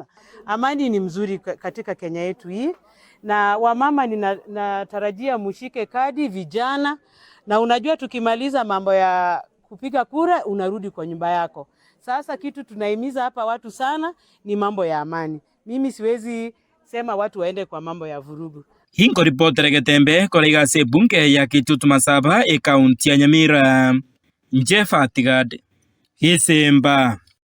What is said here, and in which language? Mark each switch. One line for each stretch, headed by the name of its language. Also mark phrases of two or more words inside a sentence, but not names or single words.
Swahili: Amani ni mzuri katika Kenya yetu hii. Na wamama natarajia mushike kadi vijana, na unajua tukimaliza mambo ya kupiga kura unarudi kwa nyumba yako. Sasa kitu tunahimiza hapa watu sana ni mambo ya amani. Mimi siwezi sema watu waende kwa mambo ya vurugu.
Gusii: Hinko ripotere getembe kolega se bunge ya Kitutu Masaba kaunti ya Nyamira. Jeff Atigad Hisemba.